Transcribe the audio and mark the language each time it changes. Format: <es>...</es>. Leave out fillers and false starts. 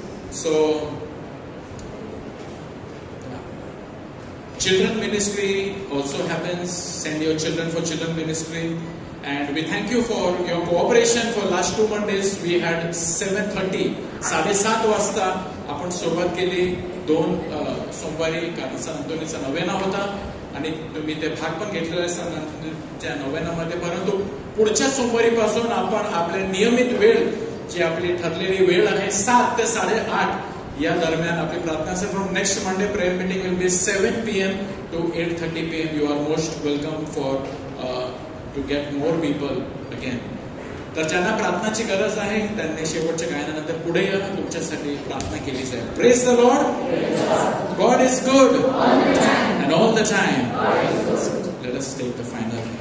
<en>So, children ministry also happens. Send your children for children ministry. And we thank you for your cooperation. For last 2 Mondays we had 7:30, 7:30</en> <mr>वाजता आपण सुरुवात केली. 2 सोमवारी कारण सन अंतोनीचा नवेना होता आणि तुम्ही ते भाग पण घेतलेला आहे सन अंतोनीच्या नवेनामध्ये. परंतु पुढच्या सोमवारी पासून आपण आपल्या नियमित वेळ जी आपली ठरलेली वेळ आहे 7 ते 8:30 या दरम्यान आपली प्रार्थना असेल.</mr> <en>From next Monday prayer meeting will be 7 PM to 8:30 PM. You are most welcome for to get more people again.</en> <mr>तर ज्यांना प्रार्थनाची गरज आहे त्यांनी शेवटच्या गायनानंतर पुढे या, तुमच्यासाठी प्रार्थना केली जाईल.</mr> <en>Praise the Lord. God is good and all the time. Let us take the final</en>